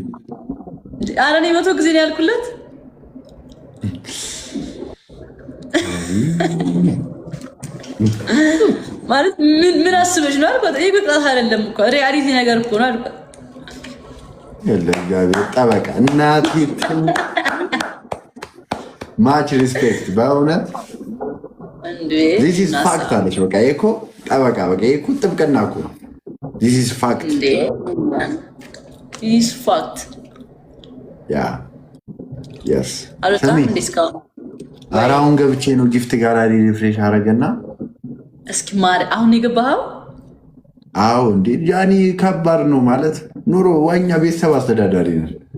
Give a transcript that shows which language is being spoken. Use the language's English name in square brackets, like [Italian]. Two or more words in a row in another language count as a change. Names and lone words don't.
[Amharic] ኧረ እኔ 100 ጊዜ ነው ያልኩለት። ማለት ምን አስበሽ ነው አልኳት። ይሄ ቅጣት አይደለም እኮ ሪያሊቲ ነገር እኮ ነው አልኳት። ለጋቢ ጠበቃ እናቴ [English] much respect [Amharic] በእውነት እንዴ [English] this is fact [Amharic] አለች። በቃ እኮ ጠበቃ በቃ እኮ ጥብቅና እኮ [English] this is fact [Amharic] እንዴ [English] is fact [Amharic] ያ yes አልወጣም እንዴ እስካሁን አራውን ገብቼ ነው [English] gift gallery refresh [Amharic] አረገና እስኪ ማር አሁን የገባኸው? አዎ እንዴ ያኒ ከባድ ነው ማለት ኑሮ ዋኛ ቤተሰብ አስተዳዳሪ ነው